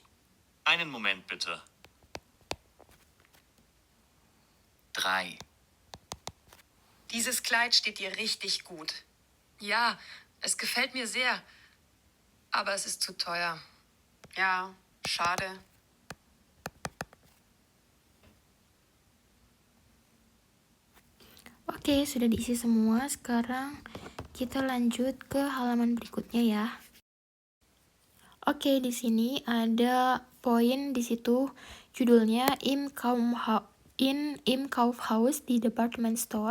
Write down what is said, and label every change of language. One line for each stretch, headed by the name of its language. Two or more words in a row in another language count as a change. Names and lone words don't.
German: Einen Moment bitte. 3. Dieses Kleid steht dir richtig gut. Ja, es gefällt mir sehr. Aber es ist zu teuer. Ja, schade.
Indonesian: Oke, sudah diisi semua. Sekarang kita lanjut ke halaman berikutnya ya. Oke, di sini ada poin di situ judulnya
German: im Kaufhaus
Indonesian: di
English: department store.